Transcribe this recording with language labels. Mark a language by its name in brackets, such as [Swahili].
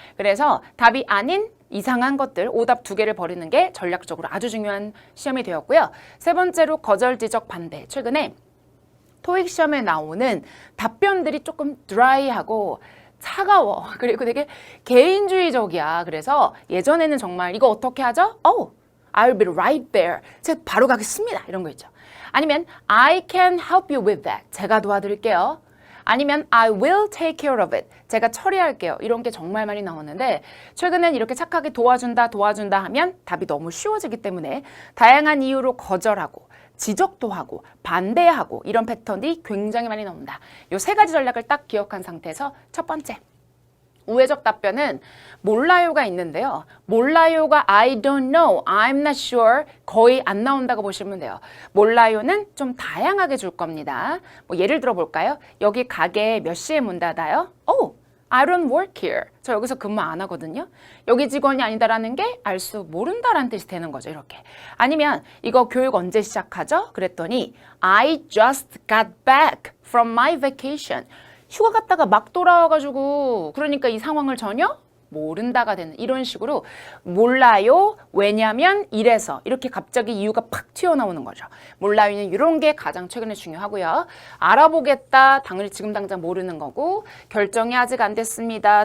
[Korean] 그래서 답이 아닌 이상한 것들 오답 2개를 버리는 게 전략적으로 아주 중요한 시험이 되었고요. 세 번째로 거절, 지적, 반대. 최근에 토익 시험에 나오는 답변들이 조금 드라이하고 차가워. 그리고 되게 개인주의적이야. 그래서 예전에는 정말 이거 어떻게 하죠? [English] Oh, I'll be right there. [Korean] 제가 바로 가겠습니다. 이런 거 있죠. 아니면 [English] I can help you with that. [Korean] 제가 도와드릴게요. 아니면 [English] I will take care of it. [Korean] 제가 처리할게요. 이런 게 정말 많이 나오는데 최근엔 이렇게 착하게 도와준다 하면 답이 너무 쉬워지기 때문에 다양한 이유로 거절하고 지적도 하고 반대하고 이런 패턴이 굉장히 많이 나옵니다. 이 3가지 전략을 딱 기억한 상태에서 첫 번째. 우회적 답변은 몰라요가 있는데요. 몰라요가 [English] I don't know, I'm not sure [Korean] 거의 안 나온다고 보시면 돼요. 몰라요는 좀 다양하게 줄 겁니다. 뭐 예를 들어 볼까요? 여기 가게 몇 시에 문 닫아요? [English] Oh, I don't work here. [Korean] 저 여기서 근무 안 하거든요. 여기 직원이 아니다라는 게 알 수 모른다라는 뜻이 되는 거죠. 이렇게. 아니면 이거 교육 언제 시작하죠? 그랬더니 [English] I just got back from my vacation. [Korean] 휴가 갔다가 막 돌아와가지고 그러니까 이 상황을 전혀 모른다가 되는 이런 식으로 몰라요. 왜냐면 이래서 이렇게 갑자기 이유가 팍 튀어나오는 거죠. 몰라요는 이런 게 가장 최근에 중요하고요. 알아보겠다. 당연히 지금 당장 모르는 거고 결정이 아직 안 됐습니다.